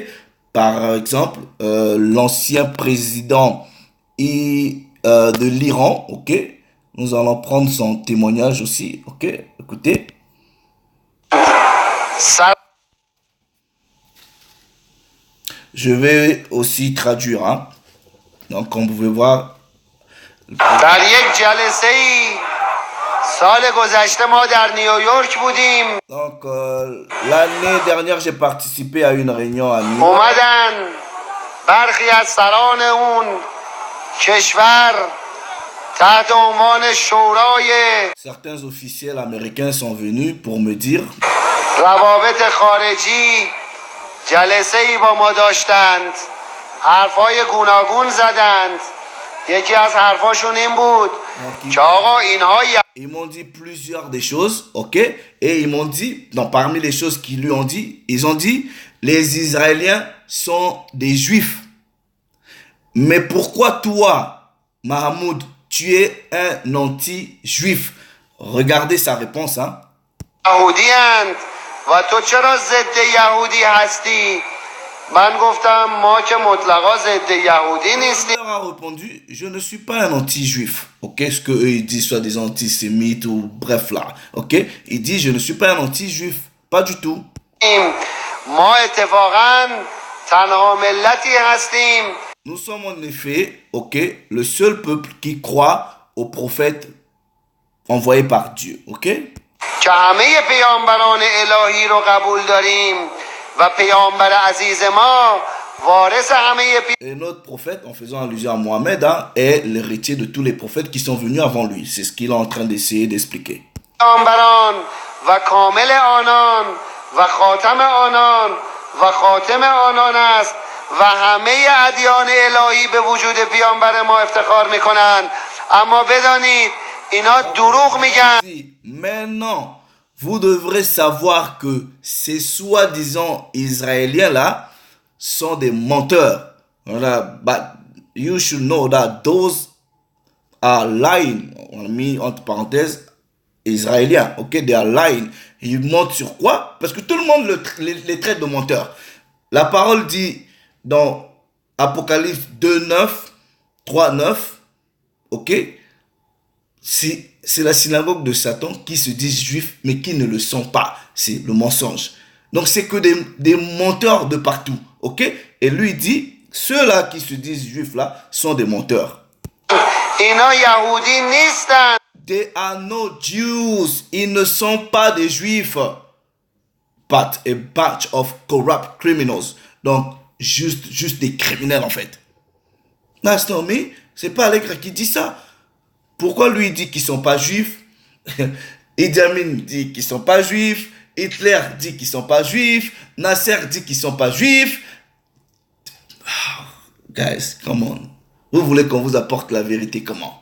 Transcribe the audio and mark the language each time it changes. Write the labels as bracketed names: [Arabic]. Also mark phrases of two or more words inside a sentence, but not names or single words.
[French] Par exemple, l'ancien président de l'Iran, ok? Nous allons prendre son témoignage aussi, ok? Écoutez. Ça. Je vais aussi traduire, hein. Donc, comme vous pouvez voir. [Persian] در یک جلسه‌ای سال گذشته ما در نیویورک بودیم. [French] Donc, l'année dernière, j'ai participé à une réunion à New York. [Persian] اومدن برخی از سران اون کشور تحت عنوان شورای [French] Certains officiels américains sont venus pour me dire [Persian] روابط خارجی جلسه‌ای با ما داشتند، حرفای گوناگون زدند. یکی از حرفاشون این بود که آقا اینها [French] ils m'ont dit plusieurs des choses, ok? Et ils m'ont dit, donc parmi les choses qu'ils lui ont dit, ils ont dit, les Israéliens sont des Juifs. Mais pourquoi toi, Mahmoud, tu es un anti-juif? Regardez sa réponse, hein? [Persian] یهودی‌اند و تو چرا ضد یهودی هستی؟ من گفتم ما که مطلقا ضد یهودی نیستیم. [French] Il leur a répondu, je ne suis pas un anti-juif, ok? Ce que eux ils disent soit des antisémites ou bref là, ok? Il dit, je ne suis pas un anti-juif, pas du tout. [Persian] ما اتفاقا تنها ملتی هستیم. [French] Nous sommes en effet, ok, le seul peuple qui croit aux prophètes envoyés par Dieu, ok? [Persian] که همه پیامبران الهی رو قبول داریم و پیامبر عزیز ما وارث همه [French] Et notre prophète, en faisant allusion à Mohamed, hein, est l'héritier de tous les prophètes qui sont venus avant lui. C'est ce qu'il est en train d'essayer d'expliquer. [Persian] پیامبران و کامل آنان و خاتم آنان و خاتم آنان است و همه ادیان الهی به وجود پیامبر ما افتخار میکنند. اما بدانید اینا دروغ میگن. [French] Maintenant, vous devrez savoir que ces soi-disant Israéliens-là sont des menteurs. Voilà, [English] but you should know that those are lying. [French] On a mis entre parenthèses Israéliens. [English] Ok, they are lying. [French] Ils mentent sur quoi? Parce que tout le monde les traite de menteurs. La parole dit dans Apocalypse 2:9, 3:9, ok, c'est la synagogue de Satan qui se disent juifs mais qui ne le sont pas. C'est le mensonge. Donc c'est que des menteurs de partout, ok? Et lui dit, ceux-là qui se disent juifs là sont des menteurs. [Persian] اینا یهودی نیستن. [English] They are no Jews. [French] Ils ne sont pas des juifs. [English] But a batch of corrupt criminals. [French] Donc, juste des criminels en fait. [English] That's not me. [French] C'est pas Allègre qui dit ça. Pourquoi lui dit qu'ils sont pas juifs? Idi Amin dit qu'ils sont pas juifs. Hitler dit qu'ils sont pas juifs. Nasser dit qu'ils sont pas juifs. [English] Guys, come on. [French] Vous voulez qu'on vous apporte la vérité comment?